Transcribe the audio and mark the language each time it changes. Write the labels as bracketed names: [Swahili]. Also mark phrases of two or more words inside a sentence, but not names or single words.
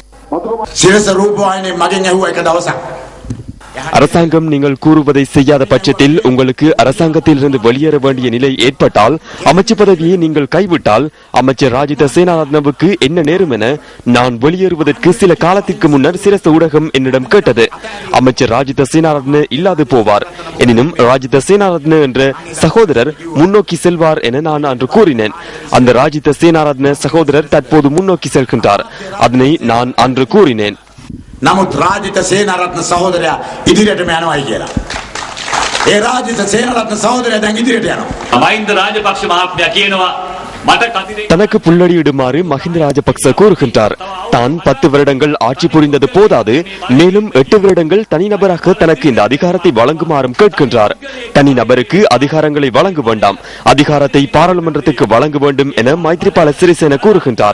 [Tamil] அரசாங்கம் நீங்கள் கூறுவதை செய்யாத பட்சத்தில் உங்களுக்கு அரசாங்கத்தில் இருந்து வெளியேற வேண்டிய நிலை ஏற்பட்டால், அமைச்சு பதவியை நீங்கள் கைவிட்டால் அமைச்சர் ராஜித சேனாரத்னவுக்கு என்ன நேரும் என நான் வெளியேறுவதற்கு சில காலத்திற்கு முன்னர் சிரச ஊடகம் என்னிடம் கேட்டது. அமைச்சர் ராஜித சேனாரத்ன இல்லாது போவார், எனினும் ராஜித சேனாரத்ன என்ற சகோதரர் முன்னோக்கி செல்வார் என நான் அன்று கூறினேன். அந்த ராஜித சேனாரத்ன சகோதரர் தற்போது முன்னோக்கி செல்கின்றார். அதனை நான் அன்று கூறினேன். [Sinhala] නමුත් රාජිත සේනාරත්න සහෝදරයා ඉදිරියටම යනවායි කියලා. ඒ රාජිත සේනාරත්න සහෝදරයා දැන් ඉදිරියට යනවා. මහින්ද රාජපක්ෂ මහත්මයා කියනවා [Tamil] தனக்கு புல்லடியிடுமாறு மஹிந்த ராஜபக்ச கூறுகின்றார். தான் 10 வருடங்கள் ஆட்சி புரிந்தது போதாது, மேலும் 8 வருடங்கள் தனிநபராக தனக்கு இந்த அதிகாரத்தை வழங்குமாறும் கேட்கின்றார். தனிநபருக்கு அதிகாரங்களை வழங்க வேண்டாம், அதிகாரத்தை பாராளுமன்றத்துக்கு வழங்க வேண்டும் என மைத்ரிபால சிறிசேன கூறுகின்றார்.